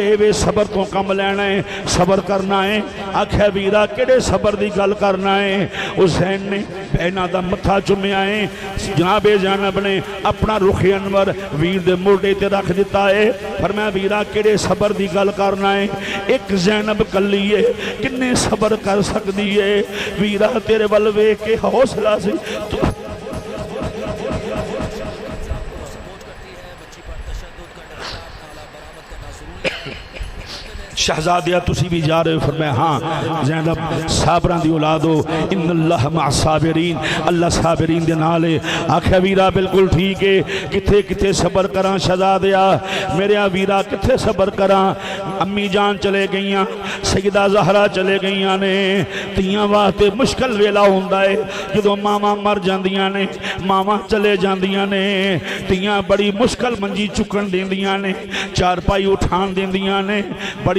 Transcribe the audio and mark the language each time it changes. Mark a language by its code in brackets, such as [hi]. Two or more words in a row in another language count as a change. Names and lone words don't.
[pa] یے وے صبر تو کم لینا ہے صبر کرنا ہے آکھیا ویرا کیہڑے صبر کی گل کرنا ہے حسین نے بھیناں دا متھا چمیا ہے جناب زینب نے اپنا رخ انور ویر دے موڈھے تے رکھ دتا ہے پر میں ویرا کیہڑے صبر کی گل کرنا ہے ایک زینب کلی ہے کنے صبر کر سکتی ہے ویرا تیرے ول ویکھ کے حوصلہ سے شہزادیا تسی بھی جا رہے ہو فرمایا ہاں زینب صابراں دی اولاد ہو [ar] إن الله مع الصابرين [pa] اللہ صابرین دے نال ہے آکھیا ویرا بالکل ٹھیک ہے کتھے کتھے صبر کراں شہزادیا میرے ویرا کتھے صبر کراں امی جان چلے گئیاں سیدہ زہرا چلے گئیاں نے دھیاں واسطے مشکل ویلا ہندا ہے جدوں ماواں مر جاندیاں نے ماواں چلے جاندیاں نے دھیاں بڑی مشکل منجی چکن دیندیاں نے چارپائی اٹھان دیندیاں نے بڑی